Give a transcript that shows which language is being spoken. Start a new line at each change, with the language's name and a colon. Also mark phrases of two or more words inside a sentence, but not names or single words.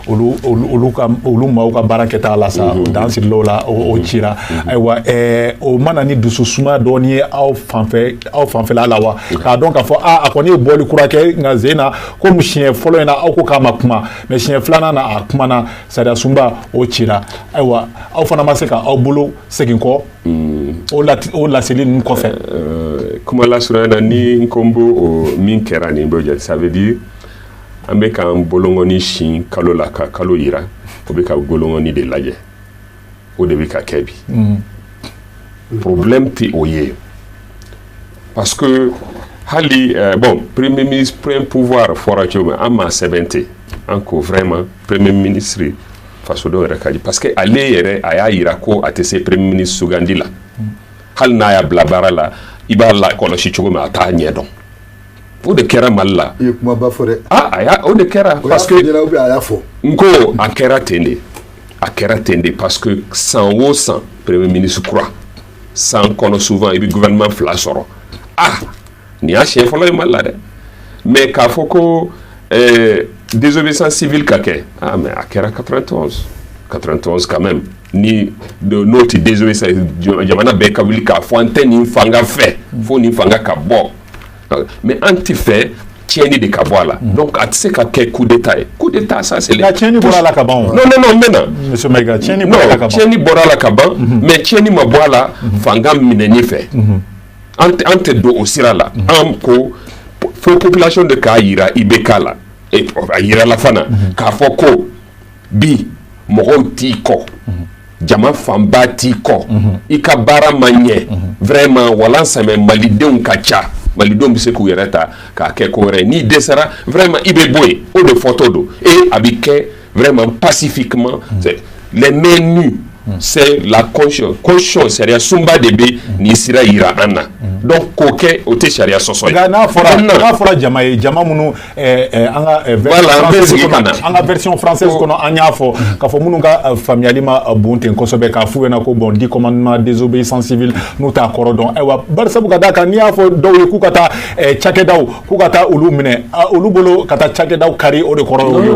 Bambara: olu maaw ka baara kɛta la sa o dan sirilaw la o cira ayiwa o mana ni dususuma dɔɔni ye aw fanfɛla la wa k'a dɔn k'a fɔ a kɔni ye bɔli kura kɛ nka sen na komi siɲɛ fɔlɔ in na aw ko k'a ma kuma mais siɲɛ filanan na a kumana sariya sunba o cira ayiwa aw fana ma se ka aw bolo segin kɔ o laseli ninnu kɔfɛ. Kuma la surana ni nkombo o min kɛra nin bɛ jate
French: ça veut dire
Bambara: an bɛ k'an bolongɔni sin kalo la ka kalo yira o bɛ ka bolongɔni de lajɛ o de bɛ ka kɛ bi problème tɛ o ye
French: parce que
Bambara: hali
French: bon premier ministre plein pouvoir
Bambara: fɔra cogo min an ma sɛbɛn ten an ko
French: vraiment premier ministre
Bambara: fasodenw yɛrɛ ka di
French: parce que
Bambara: ale yɛrɛ a y'a yira ko a tɛ se
French: premier ministre
Bambara: sugandi la hali n'a y'a bila baara la i b'a la kɔlɔsi cogo min a t'a ɲɛ dɔn o de kɛra Mali la. I ye kumaba fɔ dɛ. O de kɛra
French: parce que
Bambara: a y'a fɔ. N ko a kɛra ten de. A kɛra ten de
French: parce que
Bambara: san o san
French: premier ministre
Bambara: kura san kɔnɔ souvent i bɛ gouvernement fila sɔrɔ. Nin y'a siɲɛ fɔlɔ ye Mali la dɛ. Mais k'a fɔ ko
French: désobéissance civile
Bambara: ka kɛ mais a kɛra 91
French: quand même.
Bambara: Ni n'o tɛ désobéissance jamana bɛɛ ka wuli k'a fɔ an tɛ nin fanga fɛ fo nin fanga ka bɔ. Mais an ti fɛ tiɲɛni de ka bɔ a la. Donc a tɛ se ka kɛ
French: coup d'état
Bambara: ye.
French: Coup d'état ça c'est.
Bambara: La tiɲɛni bɔra a la ka ban. Non n bɛ na. Monsieur Maïga tiɲɛni bɔra a la ka ban. Tiɲɛni bɔra a la ka ban mais tiɲɛni ma bɔ a la fanga minɛni fɛ. An tɛ don o sira la. An ko fo population de k'a yira IBK la. A yira la fana k'a fɔ ko bi mɔgɔw t'i kɔ. Jama fanba t'i kɔ. I ka baara ma ɲɛ. Vraiment walansɛmɛ malidenw ka ca. Malidenw bɛ se k'u yɛrɛ ta k'a kɛ ko wɛrɛ n'i dɛsɛra vraiment i bɛ bɔ yen o de fɔtɔ don et a bɛ kɛ
French: vraiment pacifiquement les mains nues c'est la constitution
Bambara: sariya sunba de bɛ nin sira yira an na donc k'o kɛ o tɛ sariya sɔsɔ ye. Nka n'a fɔra jama ye jama minnu an ka
French: version française
Bambara: kɔnɔ an y'a fɔ k'a fɔ minnu ka faamuyali ma bon ten kosɛbɛ k'a f'u ɲɛna ko
French: bon dit commandement désobéissance civile
Bambara: n'u t'a kɔrɔ dɔn ayiwa barisabu ka d'a kan n'i y'a fɔ dɔw ye k'u ka taa cakɛdaw k'u ka taa olu minɛ olu bolo ka taa cakɛdaw kari o de kɔrɔ y'o ye.